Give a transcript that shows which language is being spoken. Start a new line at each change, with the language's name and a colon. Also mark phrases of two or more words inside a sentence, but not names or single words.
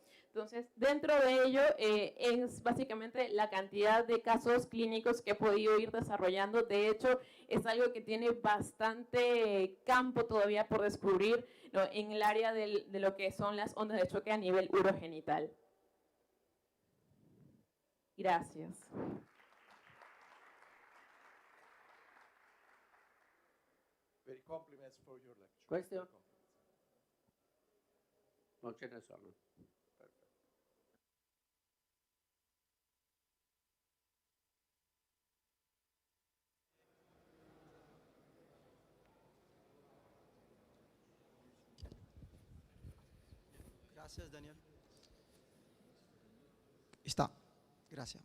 Spanish: Entonces, dentro de ello es básicamente la cantidad de casos clínicos que he podido ir desarrollando. De hecho, es algo que tiene bastante campo todavía por descubrir, ¿no?, en el área de lo que son las ondas de choque a nivel urogenital. Gracias.
English: Very compliments for your lecture. Question?
Italian: Non ce ne sono. Perfetto.
Spanish: Gracias, Daniel. Está. Gracias.